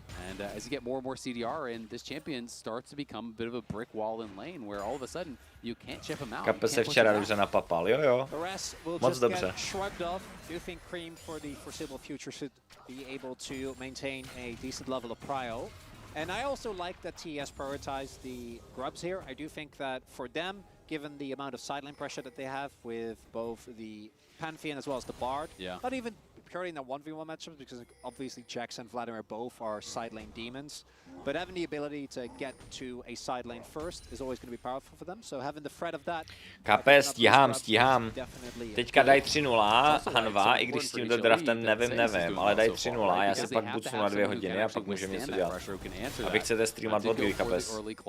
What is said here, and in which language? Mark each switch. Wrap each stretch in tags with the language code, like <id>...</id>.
<en>And as you get more and more CDR in, this champion starts to become a bit of a brick wall in lane where all of a sudden you can't chip him out.</en> <cs>Kape se včera dobře napapal, jo. Moc dobře.</cs> <en>Do you think Cream for the foreseeable future should be able to maintain a decent level of prio? And I also like that TES prioritized the grubs here. I do think that for them, given the amount of sideline pressure that they have with both the Pantheon as well as the Bard, not even purely in the 1v1 matchups, because obviously Jax and Vladimir both are side lane demons, but having the ability to get to a side lane first is always going to be powerful for them, so having the threat of that...</en> <cs>Kape, stíhám. Teďka dají 3-0, Hanva, i když s tímto draftem nevím, ale dají 3-0, já se pak bucnu na 2 hodiny a pak můžeme něco dělat. A vy chcete streamovat od kdy, Kapes?</cs>